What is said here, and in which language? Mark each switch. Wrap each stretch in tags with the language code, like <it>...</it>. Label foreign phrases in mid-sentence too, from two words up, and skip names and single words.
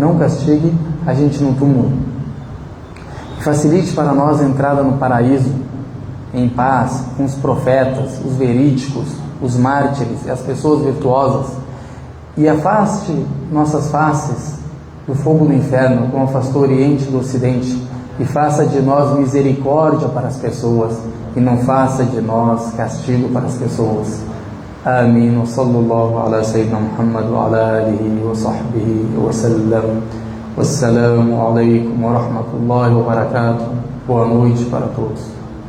<pt>e facilite para nós a entrada no paraíso, em paz, com os profetas, os verídicos, os mártires e as pessoas virtuosas, e afaste nossas faces do fogo do inferno, como afastou o Oriente do Ocidente, e faça de nós misericórdia para as pessoas, e não faça de nós castigo para as pessoas. Amém.</pt> <ar>وصلى الله على سيدنا محمد وعلى آله وصحبه وسلم. والسلام عليكم ورحمة الله وبركاته.</ar> <pt>Boa noite para todos.</pt>